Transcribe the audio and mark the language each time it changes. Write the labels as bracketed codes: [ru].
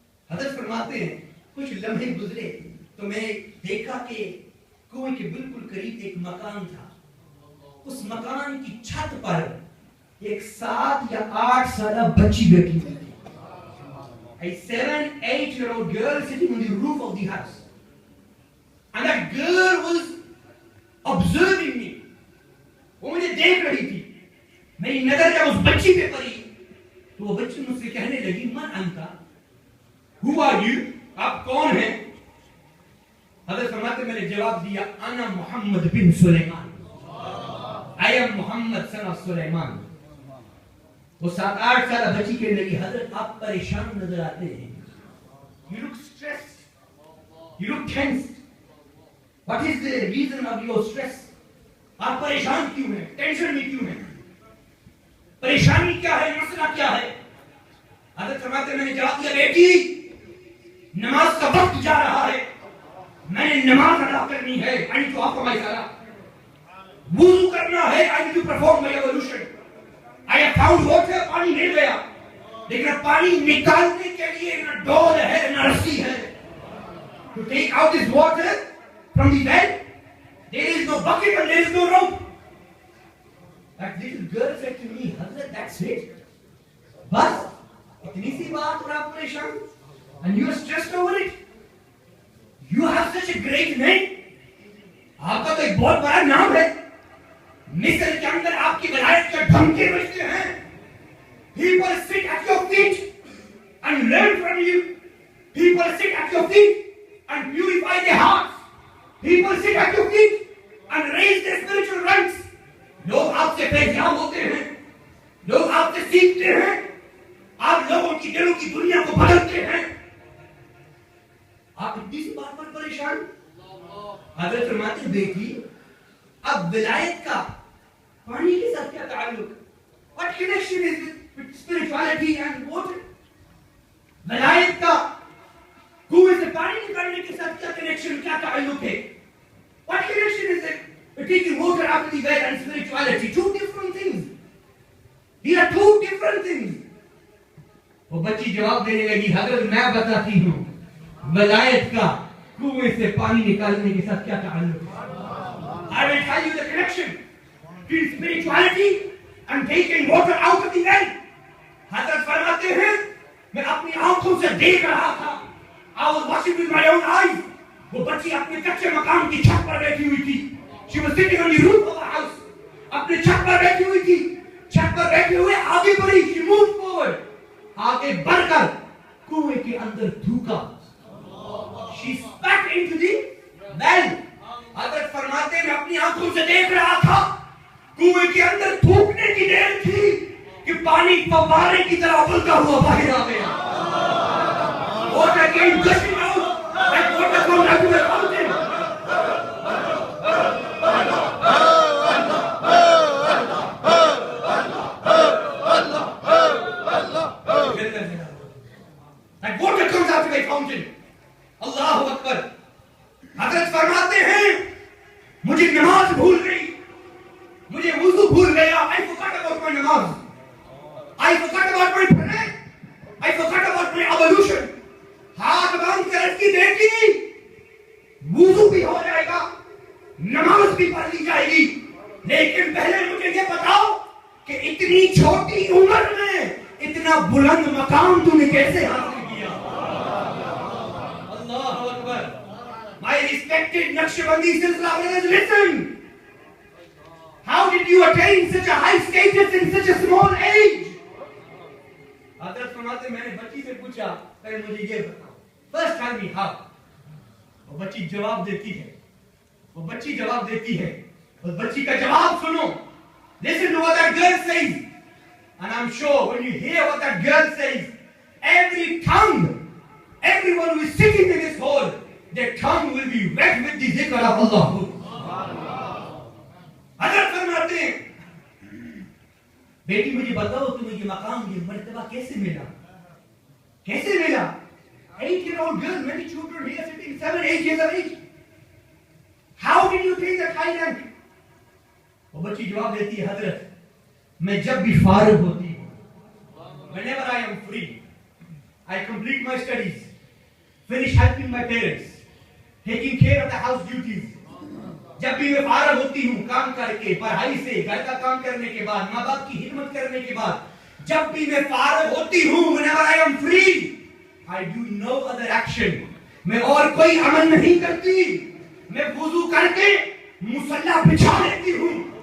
[hi] हजरत फरमाते हैं कुछ लम्हे गुजरे तो मैं देखा कि कुएं के बिल्कुल करीब एक मकान था. उस मकान की छत पर एक 7 या 8 साल बच्ची बैठी हुई थी. [en] A 7-8-year-old girl sitting on the roof of the house. And that girl was observing me. [hi] वो मुझे देख रही थी. मेरी नजर जब उस बच्ची पे पड़ी तो वो बच्ची मुझसे कहने लगी [ar] मन अंता, [en] Who are you? [hi] आप कौन हैं? हज़रत फरमाते मैंने जवाब दिया [ar] अना मोहम्मद बिन सुलेमान. [en] I am Muhammad son of Sulaiman. [hi] वो 7-8 साल बच्ची कहने लगी हजरत आप परेशान नजर आते हैं. [en] You look stressed. You look tensed. What is the reason of your stress? [hi] आप परेशान क्यों हैं? टेंशन में क्यों हैं? परेशानी क्या है? मसला क्या है? हजरत फरमाते मैंने जवाब दिया बेटी नमाज का वक्त जा रहा है. मैंने नमाज अदा करनी है. [en] I need to offer my salah. [hi] वुज़ू करना है. [en] I need to perform my ablution. I have found water. [hi] पानी मिल गया लेकिन पानी निकालने के लिए न डोल है न रस्सी है. [en] To take out this water from the well, there is no bucket and there is no rope. That little girl said to me, Hazrat, that's it. [hi] बस इतनी सी बात और आप परेशान [en] and you are stressed over it. You have such a great name. [hi] आपका तो एक बहुत बड़ा नाम है. मिस्र के अंदर आपकी विलायत के ढंके बजते हैं. [en] People sit at your feet and learn from you. People sit at your feet and purify their hearts. People sit at your feet and raise their spiritual ranks. [hi] लोग आपसे पहचान होते हैं. लोग आपसे सीखते हैं. आप लोगों की दिलों की दुनिया को बदलते हैं. आप इतनी सी बात पर परेशान. हजरत फरमाते बेटी अब विलायत का पानी के साथ क्या ताल्लुक? [en] What connection is with spirituality and water? [hi] विलायत का कुएं से पानी निकालने के साथ क्या कनेक्शन, क्या ताल्लुक है? [en] What connection is it with taking water out of the well and spirituality? Two different things. These are two different things. [hi] वो बच्ची जवाब देने लगी हजरत मैं बताती हूँ विलायत का कुएं से पानी निकालने के साथ क्या ताल्लुक है. [en] I will tell you the connection between spirituality and taking water out of the well. [hi] हजरत फरमाते हैं मैं अपनी आंखों से देख रहा था. [en] I was watching with my own eyes. [hi] वो बच्ची अपने कच्चे मकान की छत पर बैठी हुई थी. [en] She was sitting on the roof of the house. [hi] अपने छत पर बैठी हुई थी. छत पर बैठे हुए आगे बढ़ी. [en] She moved forward. [hi] आगे बढ़कर कुएं के अंदर थूका. [en] She spat into the well. [hi] हजरत फरमाते मैं अपनी आंखों से देख रहा था. कुएं के अंदर थूकने की देर थी कि पानी फव्वारे की तरह उबलता हुआ बाहर आ गया. [en] Water came gushing out like water from out of a fountain. Like water comes out of a fountain. [ar] Allahu Akbar. [hi] हजरत फरमाते हैं मुझे नमाज भूल गई. मुझे वुज़ू भूल गया. [en] I forgot about my namaz. I forgot about my prayer. I forgot about my ablution. [hi] हाथ बांध कर रखी बेटी वुज़ू भी हो जाएगा, नमाज भी पढ़ ली जाएगी. लेकिन पहले मुझे ये बताओ कि इतनी छोटी उम्र में इतना बुलंद मकाम तूने कैसे हासिल किया. [ar] अल्लाहु अकबर. [en] My respected Naqshbandi Silsila brothers, listen. How did you attain such a high status in such a small age? [hi] हज़रत फरमाते मैंने बच्ची से पूछा पहले मुझे ये बताओ. [en] First tell me how. [hi] वो बच्ची जवाब देती है. वो बच्ची जवाब देती है. उस बच्ची का जवाब सुनो. [en] Listen to what that girl says. And I'm sure when you hear what that girl says, every tongue everyone who is sitting in this hall, their tongue will be wet with the zikr of Allah. [hi] हज़रत फरमाते हैं, बेटी मुझे बताओ तुम्हें ये मकाम, ये मर्तबा कैसे मिला? कैसे मिला? [en] 8-year-old girl, many children here sitting 7-8 years of age. How did you take that high rank? [hi] वो बच्ची जवाब देती है, हजरत मैं जब भी फारिग होती हूँ, [en] whenever I am free, I complete my studies, finish helping my parents, taking care of the house duties. [hi] जब भी मैं फारिग होती हूँ काम करके, पढ़ाई से, घर का काम करने के बाद, माँ बाप की खिदमत करने के बाद, जब भी मैं फारिग होती हूँ, [en] whenever I am free, I do no other action. [hi] मैं और कोई अमल नहीं करती. मैं वुजू करके मुसल्ला बिछा लेती हूँ.